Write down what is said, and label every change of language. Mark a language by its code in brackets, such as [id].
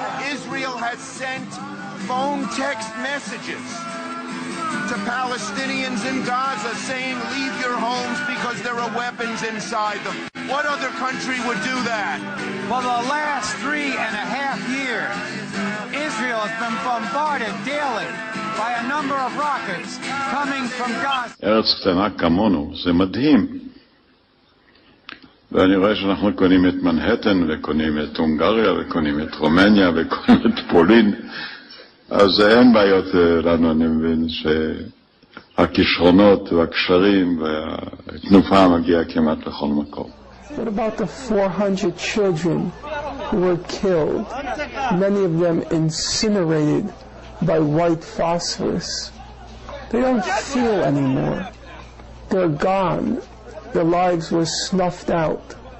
[en] Israel has sent phone text messages to Palestinians in Gaza saying, leave your homes because there are weapons inside them. What other country would do that? For the last 3.5 years, Israel has been bombarded daily by a number of rockets coming from Gaza. [he] ארץ קטנה כמונו, זה מדהים. ואני רואה שאנחנו קונים את מנהטן, וקונים את הונגריה, וקונים את רומניה, וקונים את פולין. אז אין בעיות לנו, אני מבין שהכישרונות והקשרים והתנופה מגיעה כמעט לכל מקום. [en] What about the 400 children who were killed, many of them incinerated by white phosphorus? They don't feel anymore. They're gone. Their lives were snuffed out.